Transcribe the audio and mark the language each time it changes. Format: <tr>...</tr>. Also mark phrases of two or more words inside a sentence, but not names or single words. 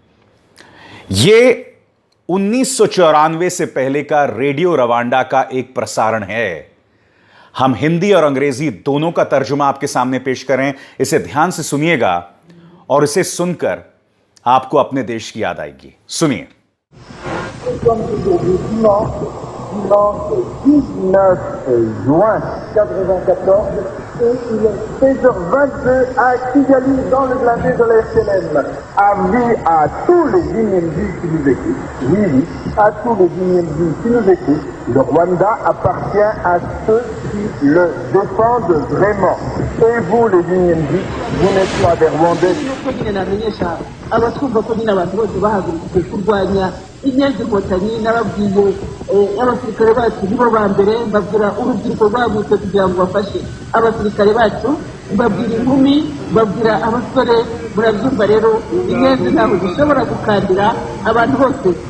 <hi>यह 1994 से पहले का रेडियो रवांडा का एक प्रसारण है। हम हिंदी और अंग्रेजी दोनों का तर्जुमा आपके सामने पेश करें। इसे ध्यान से सुनिएगा और इसे सुनकर आपको अपने देश की याद आएगी। सुनिए।</hi> <fr>Dimanche 19 juin 94 et il est 16h22 à Kigali dans le blindé de la FLN. Avis à tous les Guinéens qui nous écoutent, oui, à tous les Guinéens qui nous écoutent, le Rwanda appartient à ceux qui le défendent vraiment. Et vous les Guinéens, vous n'êtes pas des Rwandais.</fr> <rw>inyenzi inkotanyi nababwiye abasirikare bacu nibo ba mbere, mbabwira urubyiruko rwagutse kugira ngo bafashe abasirikare bacu, mbabwira inkumi, mbabwira abasore. Murabyumva rero, inyenzi ntabwo zishobora gukandira abantu bose.</rw>